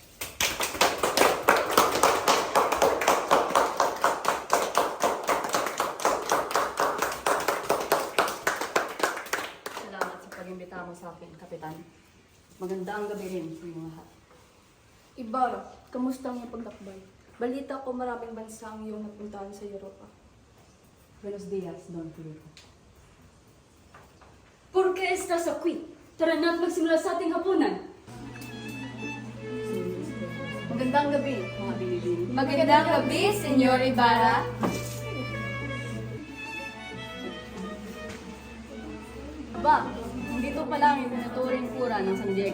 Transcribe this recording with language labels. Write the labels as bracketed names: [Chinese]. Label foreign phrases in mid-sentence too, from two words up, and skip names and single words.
[Filipino] Salamat sa pag-imbita mo sa akin, Kapitan. Magandang gabi rin sa inyo lahat. Ibarra, kamusta ang iyong paglakbay? Balita ko maraming bansa ang iyong napuntahan sa Europa. [Spanish] Buenos dias, Don Filipe. ¿Por qué estás aquí? [Filipino] Tara na at magsimula sa ating hapunan. Magandang gabi, mga binibini. Magandang gabi, Senyor Ibarra. Aba, dito pa lang yung tinuturing kura ng San Diego.